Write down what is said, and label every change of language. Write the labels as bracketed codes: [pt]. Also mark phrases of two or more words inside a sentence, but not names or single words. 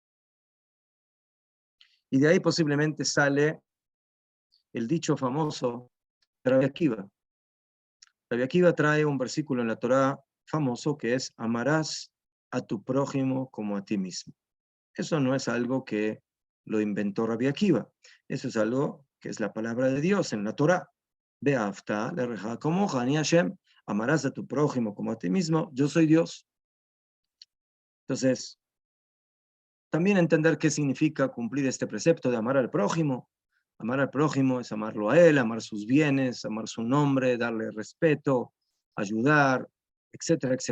[es] Y de ahí posiblemente sale el dicho famoso de Rabbi Akiva. Rabbi Akiva trae un versículo en la Torá famoso que es: amarás a tu prójimo como a ti mismo. Eso no es algo que lo inventó Rabbi Akiva. Eso es algo que es la palabra de Dios en la Torá. [he] ואהבת לרעך כמוך אני השם. [es] Amarás a tu prójimo como a ti mismo. Yo soy Dios. Entonces, también entender qué significa cumplir este precepto de amar al prójimo. Amar al prójimo es amarlo a él, amar sus bienes, amar su nombre, darle respeto, ayudar, etcétera, etcétera.